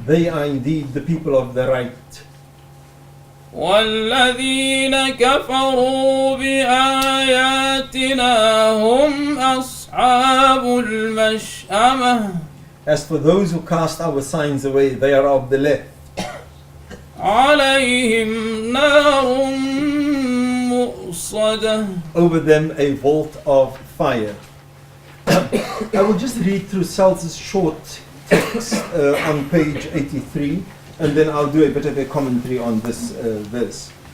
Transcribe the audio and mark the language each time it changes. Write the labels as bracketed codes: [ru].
[en] They are indeed the people of the right. [ar] والذين كفروا بآياتنا هم أصحاب المشأمة [en] As for those who cast our signs away, they are of the left. [ar] عليهم نار مؤصدة. [en] Over them a vault of fire. I will just read through Selz's short text on page 83, and then I'll do a bit of a commentary on this verse.